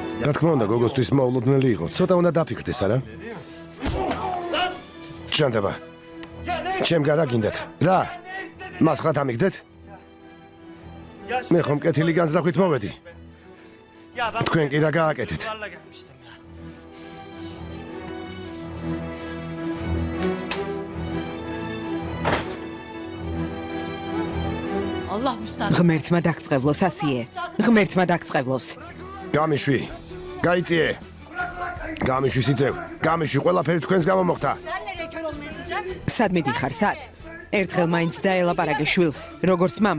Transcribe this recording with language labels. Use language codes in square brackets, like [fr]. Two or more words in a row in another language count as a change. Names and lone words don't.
[ka] რა თქმა უნდა, გოგოსთვის მოულოდნელი იყო. ცოტა უნდა დაფიქრდეს, არა? ჭანდაბა. ჩემგან რა გინდათ? რა? მასხრად ამიგდეთ? მე ხომ კეთილი განზრახვით მოვედი. თქვენ კი რა გააკეთეთ? [tr] Allah müstahak. [ka] ღმერთმა დაგწყევლოს ასიე. ღმერთმა დაგწყევლოს. გამიშვი. გაიწიე. გამიშვი სიწევ. გამიშვი ყველაფერი თქვენს გამო მოხდა. [tr] Sen nereye kör olmaya sıcak? [ka] სად მიდიხარ, სად? ერთხელ მაინც დაელაპარაკე შვილს, როგორც მამა.